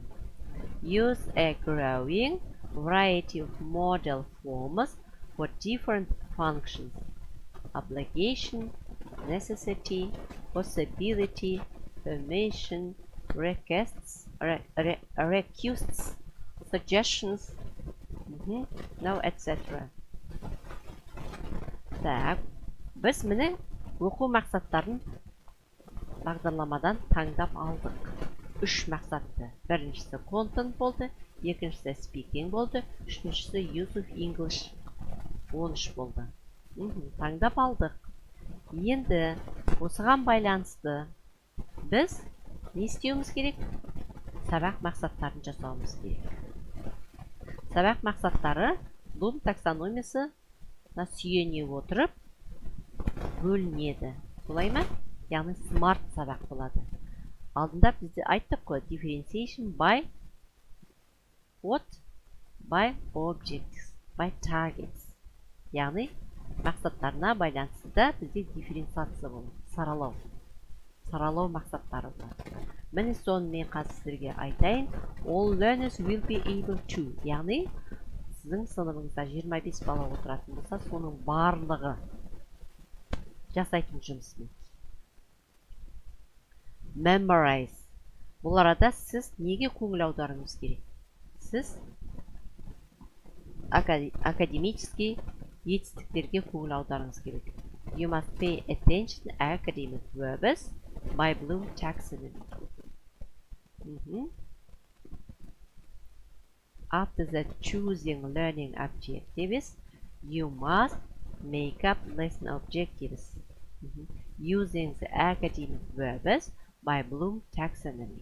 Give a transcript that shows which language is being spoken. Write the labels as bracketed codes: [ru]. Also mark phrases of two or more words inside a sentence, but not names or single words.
[en] Use a growing variety of model forms for different functions: obligation, necessity, possibility, permission, requests, suggestions, now etc. [kk] Так, біз міне оқу мақсаттарын бағдарламадан таңдап алдық. 3 мақсатты. Біріншісі content болды, екіншісі speaking болды, үшіншісі [en] use of English 13 [kk] болды. Таңдап алдық. Енді осыған байланысты біз не істеуіміз керек? Сабақ мақсаттарын жасауымыз керек. Сабақ мақсаттары Bloom таксономиясы сүйене отырып бөлінеді. Солай ма? Яғни smart сабақ болады. Алдында бізде айттық қой, [en] differentiation by what? By objects, by targets. [kk] Яғни мақсаттарына байланысты да бізде дифференциация болады, саралау мақсаттары болады. Міне соны мен қазір сіздерге айтайын. [en] All learners will be able to. [kk] Яғни сіздің сыныбыңызда 25 бала отыратын болса, соның барлығы жасайтын жұмысымен. Memorize. Бұл арада сіз неге көңіл аударуыңыз керек? Сіз академический жетістіктерге көңіл аударуыңыз керек. [en] You must pay attention academic verbs by Bloom taxonomy. After the choosing learning objectives, you must make up lesson objectives using the academic verbs by Bloom taxonomy.